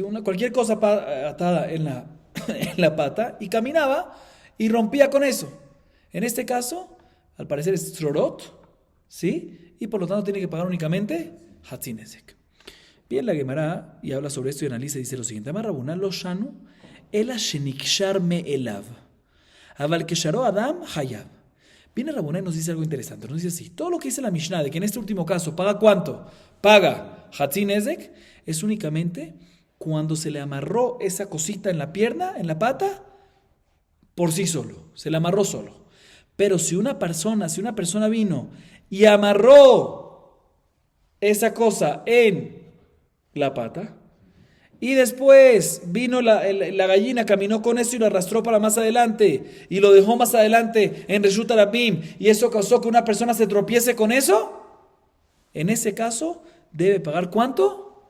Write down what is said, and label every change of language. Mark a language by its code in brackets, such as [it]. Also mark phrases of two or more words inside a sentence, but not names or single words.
[es] Cualquier cosa atada en la pata y caminaba y rompía con eso. En este caso, al parecer es tzrorot, ¿sí? Y por lo tanto tiene que pagar únicamente hatzinezek. Bien, la Gemara y habla sobre esto y analiza y dice lo siguiente: [he] אמר רבונא לא שנו אלא שנקשר מאליו אבל קשרו אדם חייב. [es] Viene Rabuna y nos dice algo interesante. Nos dice así: todo lo que dice la Mishnah de que en este último caso paga ¿cuánto? Paga hatzinezek, es únicamente cuando se le amarró esa cosita en la pierna, en la pata, por sí solo, se le amarró solo. Pero si una persona vino y amarró esa cosa en la pata y después vino la gallina, caminó con eso y lo arrastró para más adelante y lo dejó más adelante en Reshut Rabim y eso causó que una persona se tropiece con eso, en ese caso debe pagar ¿cuánto?